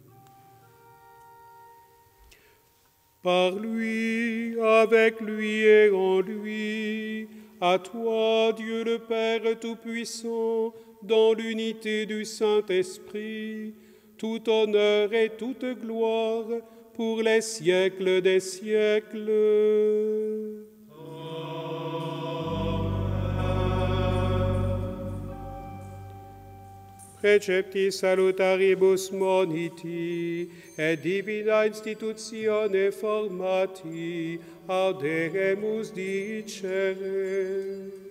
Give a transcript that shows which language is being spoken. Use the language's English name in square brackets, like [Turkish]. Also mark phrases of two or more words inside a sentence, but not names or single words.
[French] Par lui, avec lui et en lui, à toi, Dieu le Père Tout-Puissant, dans l'unité du Saint-Esprit, tout honneur et toute gloire pour les siècles des siècles. [Latin] Precepti salutaribus moniti et divina institutione formati auderemus dicere.